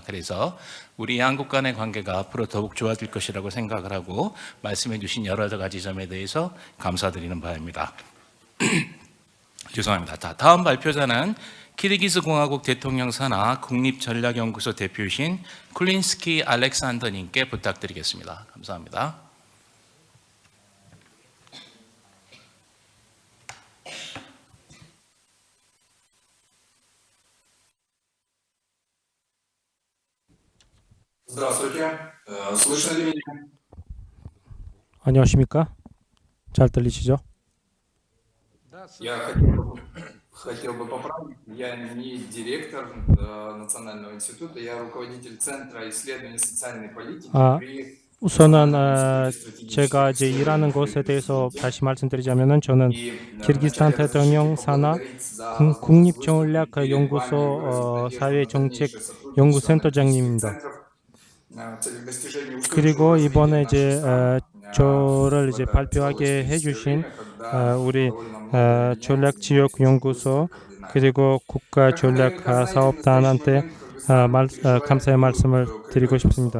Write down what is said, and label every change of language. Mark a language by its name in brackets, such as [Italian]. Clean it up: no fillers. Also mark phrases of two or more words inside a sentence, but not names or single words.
[Korean] 그래서 우리 양국 간의 관계가 앞으로 더욱 좋아질 것이라고 생각을 하고 말씀해 주신 여러 가지 점에 대해서 감사드리는 바입니다. 죄송합니다. 자, 다음 발표자는 키르기즈 공화국 대통령 산하 국립전략연구소 대표이신 쿨린스키 알렉산더님께 부탁드리겠습니다. 감사합니다. [Russian] Здравствуйте. Слышно ли меня? [Korean] 안녕하십니까? 잘 들리시죠? [Russian] Я хотел бы поправить. Я не директор Национального института, я руководитель Центра исследований социальной политики при [Korean] 우선은 제가 이제 일하는 곳에 대해서 다시 말씀드리자면은 저는 키르기스탄 대통령 산하 국립전략연구소 사회정책연구센터장님입니다. 그리고 이번에 이제 저를 이제 발표하게 해주신 우리 전략지역연구소 그리고 국가전략사업단한테 감사의 말씀을 드리고 싶습니다.